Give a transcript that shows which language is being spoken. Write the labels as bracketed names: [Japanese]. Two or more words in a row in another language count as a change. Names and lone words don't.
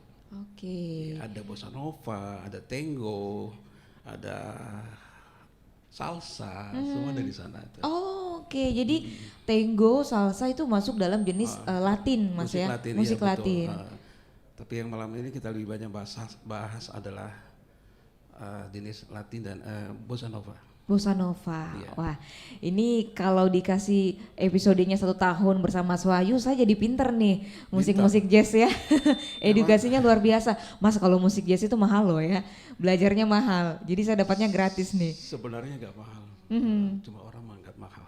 [Indonesian] Ada bossa nova, ada tango, ada salsa, semua dari sana. Jadi tango, salsa itu masuk dalam jenis Latin Mas musik ya. Latin, musik iya, Latin. Tapi yang malam ini kita lebih banyak bahas adalah jenis Latin dan bossa nova. Bossa Nova. Wah, ini kalau dikasih episodenya 1 tahun bersama Mas Wahyu, saya jadi pinter nih musik-musik jazz ya. Edukasinya luar biasa. Mas, kalau musik jazz itu mahal loh ya, belajarnya mahal. Jadi saya dapatnya gratis nih. Sebenarnya nggak mahal, cuma orang menganggap mahal.